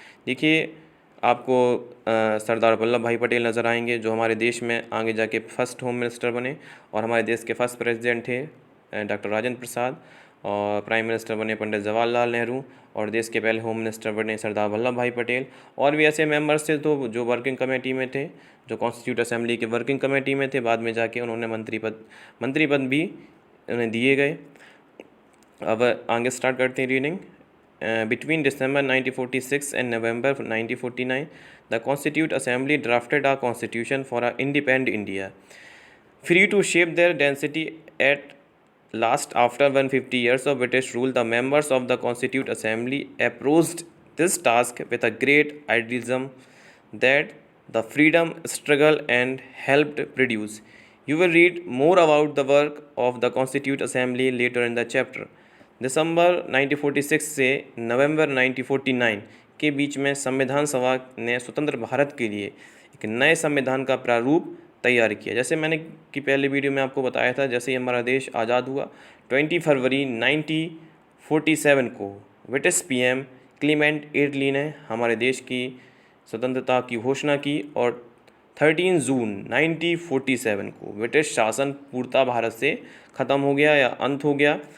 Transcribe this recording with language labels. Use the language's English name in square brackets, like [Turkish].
[Hindi] देखिए आपको सरदार वल्लभ भाई पटेल नज़र आएंगे जो हमारे देश में आगे जाके फर्स्ट होम मिनिस्टर बने और हमारे देश के फर्स्ट प्रेसिडेंट थे डॉक्टर राजेंद्र प्रसाद, और प्राइम मिनिस्टर बने पंडित जवाहरलाल नेहरू और देश के पहले होम मिनिस्टर बने सरदार वल्लभ भाई पटेल। और भी ऐसे मेंबर्स थे तो जो वर्किंग कमेटी में थे, जो कॉन्स्टिट्यूट असेंबली के वर्किंग कमेटी में थे, बाद में जाके उन्होंने मंत्री पद भी उन्हें दिए गए। अब आगे स्टार्ट करते हैं reading. [English] Between December 1946 and November 1949, the Constituent Assembly drafted a constitution for an independent India, free to shape their density at last. After 150 years of British rule, the members of the Constituent Assembly approached this task with a great idealism that the freedom struggle and helped produce. You will read more about the work of the Constituent Assembly later in the chapter. [Hindi] दिसंबर 1946 से नवंबर 1949 के बीच में संविधान सभा ने स्वतंत्र भारत के लिए एक नए संविधान का प्रारूप तैयार किया। जैसे मैंने कि पहले वीडियो में आपको बताया था, जैसे ही हमारा देश आज़ाद हुआ 20 फरवरी 1947 को ब्रिटिश पीएम क्लीमेंट एटली ने हमारे देश की स्वतंत्रता की घोषणा की और 13 जून 1947 को ब्रिटिश शासन पूर्णतः भारत से ख़त्म हो गया या अंत हो गया।